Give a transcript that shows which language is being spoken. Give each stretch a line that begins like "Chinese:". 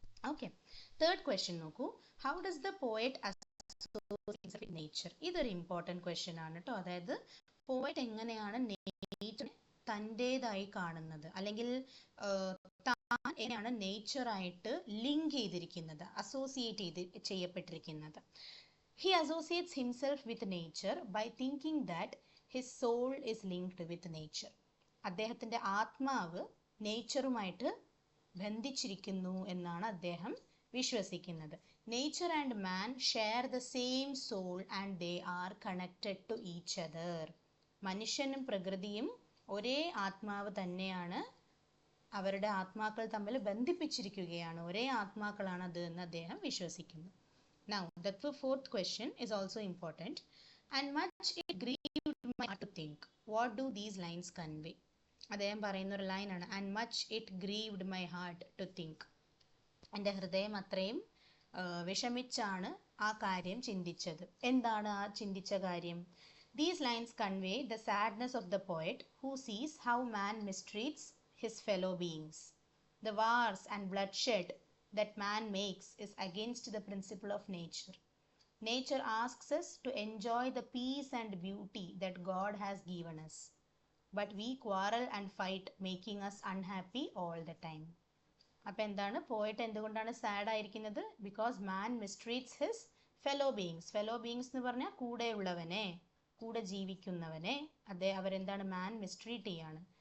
English: okay, third question
Malayalam: നോക്കൂ.
English: How does the poet associate with nature?
Malayalam: ഇതൊരു important question ആണ് കേട്ടോ. അതായത് പോയറ്റ് എങ്ങനെയാണ് നേച്ചറിനെ തൻ്റെതായി കാണുന്നത്, അല്ലെങ്കിൽ താൻ എങ്ങനെയാണ് നേച്ചറായിട്ട് ലിങ്ക് ചെയ്തിരിക്കുന്നത്, associate ചെയ്യപ്പെട്ടിരിക്കുന്നത്.
English: He associates himself with nature by thinking that his soul is linked with nature.
Malayalam: അദ്ദേഹത്തിൻ്റെ ആത്മാവ് നേച്ചറുമായിട്ട് ബന്ധിച്ചിരിക്കുന്നു എന്നാണ് അദ്ദേഹം വിശ്വസിക്കുന്നത്.
English: Nature and man share the same soul and they are connected to each other.
Malayalam: മനുഷ്യനും പ്രകൃതിയും ഒരേ ആത്മാവ് തന്നെയാണ്, അവരുടെ ആത്മാക്കൾ തമ്മിൽ ബന്ധിപ്പിച്ചിരിക്കുകയാണ്, ഒരേ ആത്മാക്കളാണ് അത് എന്ന് അദ്ദേഹം വിശ്വസിക്കുന്നു.
English: Now, the fourth question is also important. And much it grieved my heart to think. What do these lines convey?
Malayalam: അദ്ദേഹം പറയുന്ന ഒരു ലൈനാണ്,
English: And much it grieved my heart to think.
Malayalam: എൻ്റെ ഹൃദയം അത്രയും വിഷമിച്ചാണ് ആ കാര്യം ചിന്തിച്ചത്. എന്താണ് ആ ചിന്തിച്ച കാര്യം?
English: These lines convey the sadness of the poet who sees how man mistreats his fellow beings. The wars and bloodshed that man makes is against the principle of nature. Nature asks us to enjoy the peace and beauty that God has given us. But we quarrel and fight, making us unhappy all the time.
Malayalam: അപ്പോൾ എന്താണ് poet എന്തുകൊണ്ടാണ് sad ആയിരിക്കുന്നത്?
English: Because man mistreats his fellow beings.
Malayalam: Fellow beings എന്ന് പറഞ്ഞാൽ കൂടെയുള്ളവനെ, കൂടെ ജീവിക്കുന്നവനെ അവരെന്താണ് മാൻ mistreat ചെയ്യാണ്.